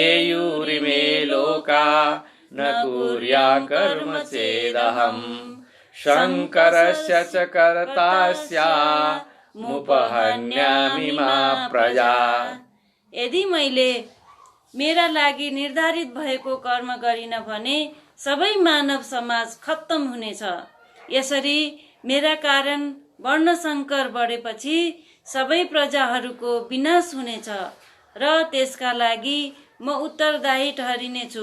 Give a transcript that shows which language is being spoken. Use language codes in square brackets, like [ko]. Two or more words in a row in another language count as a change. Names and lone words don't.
[sa] उच्चिदेयुरिमे लोका न कुर्या कर्म चेदहम् शङ्करस्य च कर्तास्य मुपहन्यामि मा प्रजा। [ne] यदि मैले मेरा लागि निर्धारित भएको कर्म गरिन भने सबै मानव समाज खत्तम हुनेछ। यसरी मेरा कारण वर्णशङ्कर बढेपछि सबै प्रजाहरूको विनाश हुनेछ र त्यसका लागि म उत्तरदायी ठहरिनेछु।